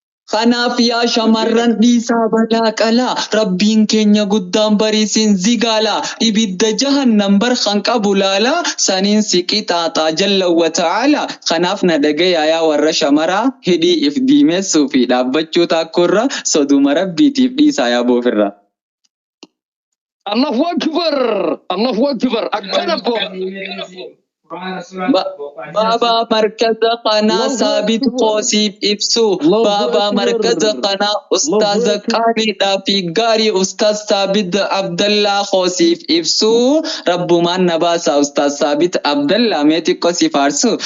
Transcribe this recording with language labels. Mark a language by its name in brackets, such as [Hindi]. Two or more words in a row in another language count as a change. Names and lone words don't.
[Oromo] Kanaaf yaa shamarran dhiisaa balaa qalaa. Rabbiin keenya guddaan bariisin zigaala. Ibidda jahannam bar kan qabu laala. Saniin si qixaaxaa [Arabic] جل وتعالى. [Oromo] Kanaaf na dhagayaa yaa warra shamaraa. Hidhii if diimessuu fi dhaabbachuu taakkurra soduma Rabbiitiif dhiisaa yaa boofirra. [Arabic] الله أكبر. الله أكبر. [Oromo] Akkana boo. Ba-, Baabaa markaza kanaa Allahu Saabit Akbar. Qoosiif ibsu. Allahu Baabaa Akbar. markaza kanaa Ustaaza [Arabic] الله أكبر. [Oromo] Qaaliidhaa fi gaarii Ustaaz Saabit Abdallaa Qoosiif ibsu. Rabbumaan na baasa Ustaaz Saabit Abdallaa mee xiqqoo si faarsu.